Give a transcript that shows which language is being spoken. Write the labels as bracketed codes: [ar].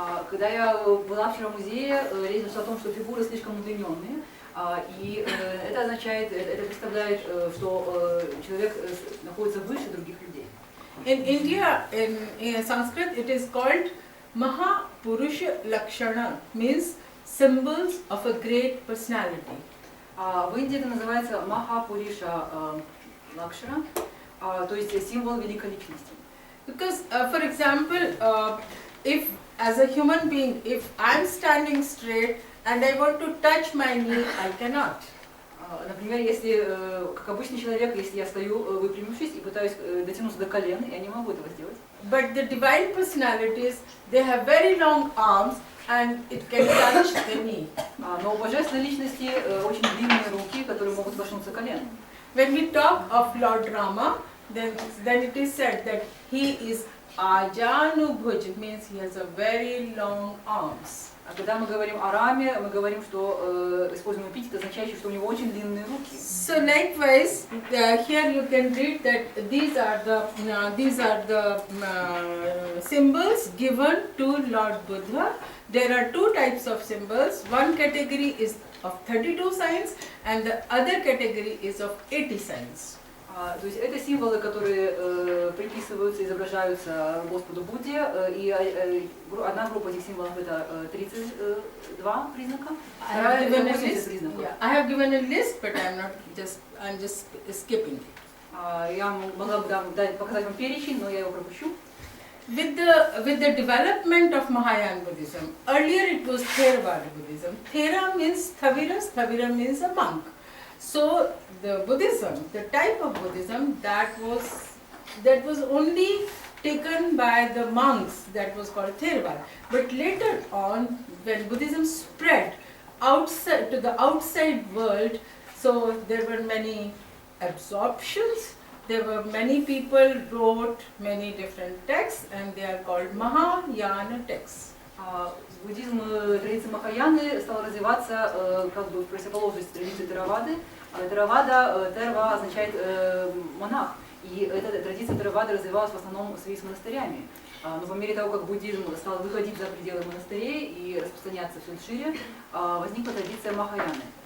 [ru] Когда я была вчера в музее, речь шла о том, что фигуры слишком удлиненные, и это означает, это представляет, что человек находится выше других людей. [en] In India, in Sanskrit, it is called Mahapurusha Lakshana, means symbols of a great personality. [ru] В Индии это называется Махапуриша Лакшара, то есть символ великой личности. [en] Because, for example, if as a human being, if I am standing straight and I want to touch my knee, I cannot. [ru] Например, если, как обычный человек, если я стою выпрямившись и пытаюсь дотянуться до колена, я не могу этого сделать. [en] But the divine personalities, they have very long arms and it can touch the knee. [ru] Но у божественной личности очень длинные руки, которые могут коснуться колена. [en] When we talk of Lord Rama, then it is said that he is Ajanubhuj, means he has a very long arms. [ru] А когда мы говорим о Раме, мы говорим, что используем эпитет, означающий, что у него очень длинные руки. [en] So likewise, here you can read that these are the symbols given to Lord Buddha. There are two types of symbols. One category is of 32 signs, and the other category is of 80 signs. [ru] То есть это символы, которые приписываются, изображаются Господу Будде, и одна группа этих символов это 32 признака. [en] I have given a list, but I'm just skipping it. [ru] Я могла бы показать вам перечень, но я его пропущу. [en] With the development of Mahayana Buddhism, earlier it was Theravada Buddhism. Thera means Thaviras, Thavira means a monk. So the Buddhism, the type of Buddhism that was only taken by the monks, that was called Theravada. But later on, when Buddhism spread outside to the outside world, so there were many absorptions. There were many people wrote many different texts, and they are called Mahayana texts. [ru] Буддизм, традиция Махаяны стала развиваться как бы в противоположность традиции Теравады. Теравада, Терва означает монах, и эта традиция Теравады развивалась в основном в связи с монастырями. Но по мере того, как буддизм стал выходить за пределы монастырей и распространяться все шире, возникла традиция Махаяны.